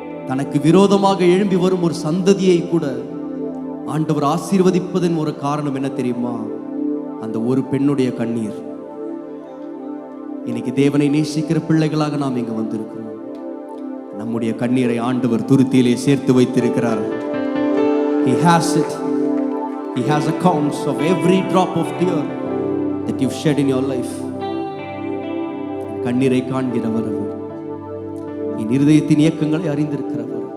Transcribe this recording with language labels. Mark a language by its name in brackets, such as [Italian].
[Tamil] தனக்கு விரோதமாக எழும்பி வரும் ஒரு சந்ததியை கூட ஆண்டவர் ஆசீர்வதிப்பதன் ஒரு காரணம் என்ன தெரியுமா? அந்த ஒரு பெண்ணுடைய கண்ணீர். இன்னைக்கு தேவனை நேசிக்கிற பிள்ளைகளாக நாம் இங்க வந்திருக்கிறோம். நம்முடைய கண்ணீரை ஆண்டவர் துருத்தியிலே சேர்த்து வைத்திருக்கிறார். [English] He has it. He has accounts of every drop of tear that you've shed in your life. [Tamil] கண்ணீரை காண்கிறவர் அவர். என் இருதயத்தின் இயக்கங்களை அறிந்திருக்கிறவர்.